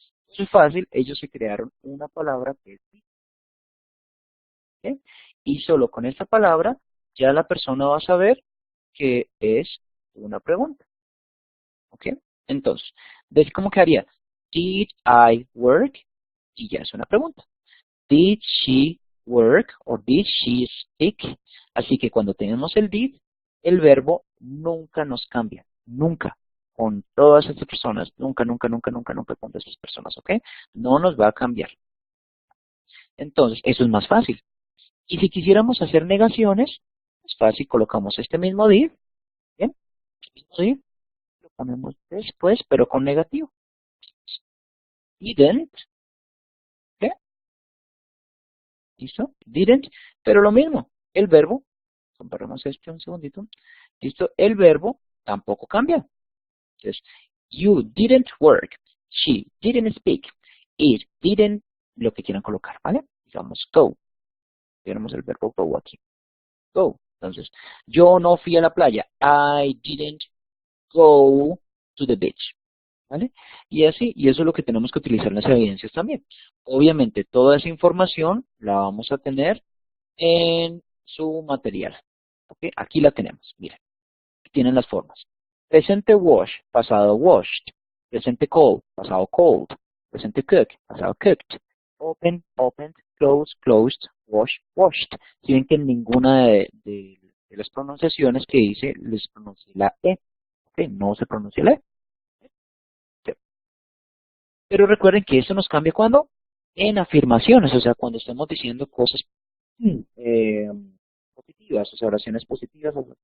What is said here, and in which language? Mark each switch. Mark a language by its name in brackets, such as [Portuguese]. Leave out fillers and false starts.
[Spanish] Eso es fácil, ellos se crearon una palabra que es be, ¿ok? Y solo con esta palabra ya la persona va a saber que es una pregunta, ¿ok? Entonces, ¿ves cómo quedaría? [English] Did I work? [Spanish] Y ya es una pregunta. [English] Did she work or did she speak? [Spanish] Así que cuando tenemos el did, el verbo nunca nos cambia. Nunca. Con todas estas personas. Nunca, nunca, nunca, nunca, nunca con todas estas personas. ¿Ok? No nos va a cambiar. Entonces, eso es más fácil. Y si quisiéramos hacer negaciones, es fácil. Colocamos este mismo did. ¿Bien? Este mismo did. Lo ponemos después, pero con negativo. Didn't. ¿Ok? ¿Listo? Didn't. Pero lo mismo. El verbo comparamos este un segundito. ¿Listo? El verbo tampoco cambia. Entonces, [English] you didn't work. She didn't speak. It didn't, [Spanish] lo que quieran colocar, ¿vale? Digamos, go. Tenemos el verbo go aquí. Go. Entonces, yo no fui a la playa. [English] I didn't go to the beach. [Spanish] ¿Vale? Y así, y eso es lo que tenemos que utilizar en las evidencias también. Obviamente, toda esa información la vamos a tener en su material. ¿Ok? Aquí la tenemos, miren. Tienen las formas. Presente wash, pasado washed. Presente cold, pasado cold. Presente cook, pasado cooked. [English] Open, opened. Close, closed. Wash, washed. [Spanish] Si ven que en ninguna de las pronunciaciones que hice les pronuncié la E. ¿Ok? No se pronuncia la E. Pero recuerden que esto nos cambia cuando en afirmaciones, o sea, cuando estamos diciendo cosas eh, positivas, o sea, oraciones positivas.